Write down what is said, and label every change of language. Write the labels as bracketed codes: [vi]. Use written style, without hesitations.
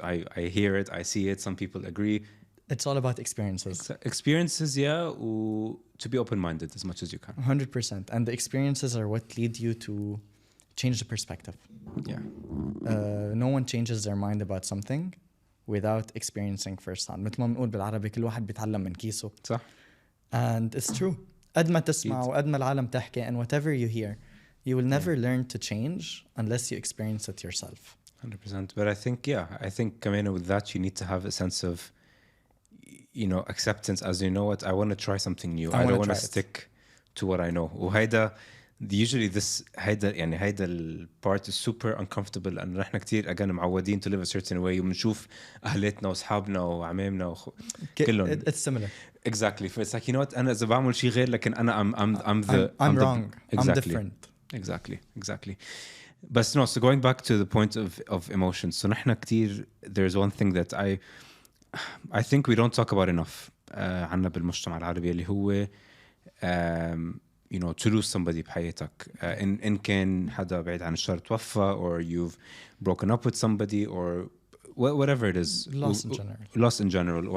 [en] I hear it, I see it. Some people agree. It's all about experiences. Experiences, yeah. To be open-minded as much as you can. 100%. And the experiences are what lead you to change the perspective. Yeah. No one changes their mind about something without experiencing firsthand. [ar] مثل ما بنقول بالعربي كل واحد بيتعلم من كيسه. صح. [en] And it's true. [ar] قد ما تسمع وقد ما العالم تحكي [en] and whatever you hear, you will never learn to change unless you experience it yourself. 100%. But I think كمان with that you need to have a sense of, acceptance as what, I want to try something new. I don't want to stick to what I know. [ar] وهيدا [en] usually this [ar] هيدا البارت [en] is super uncomfortable [ar] لأنه نحن كتير again معودين [en] to live a certain way [ar] وبنشوف أهلتنا وأصحابنا وعمامنا كلهم. [en] It's similar. Exactly. So it's like, what, [ar] أنا إذا بعمل شيء غير لكن أنا [en] I'm wrong. Exactly. I'm different. Exactly. But no, so going back to the point of emotions. So [ar] نحن كتير, [en] there's one thing that I think we don't talk about enough [ar] عنا بالمجتمع العربي اللي هو [en] to lose somebody بحياتك. [ar] إن كان حدا بعيد عن الشر توفى, [en] or you've broken up with somebody, or whatever it is. Loss in general.